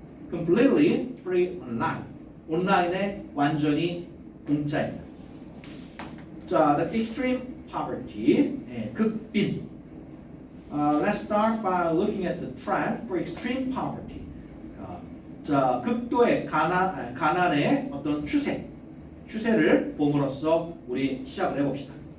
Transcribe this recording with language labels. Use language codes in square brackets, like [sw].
[en] Completely free online. [ko] 온라인에 완전히 공짜입니다. [en] 자, the extreme poverty. [ko] 극빈. [en] Let's start by looking at the trend for extreme poverty. [ko] 자, 극도의 가난의 어떤 추세를 봄으로써 우리 시작을 해봅시다.